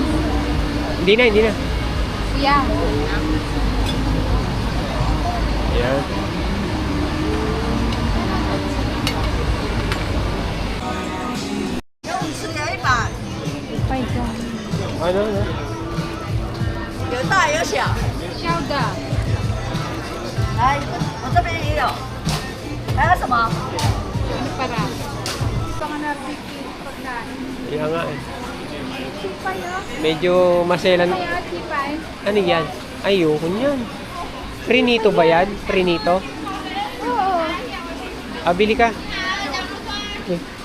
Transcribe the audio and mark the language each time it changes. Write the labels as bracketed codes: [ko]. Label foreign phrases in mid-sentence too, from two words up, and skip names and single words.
[tl] Hindi na. Kuya. Yan. Pay ko. Ano? [zh] 有大有小， Xiaoda. 来，我这边也有，还有什么？ [tl] Ano para? Mga barbecue pagkain. Kaya nga eh. Tipay oh. Medyo maselan. Kaya tipay. Ano yan? Ayoko yan. Prinito ba yan? Prinito? Oo. Ah, bili ka. Okay.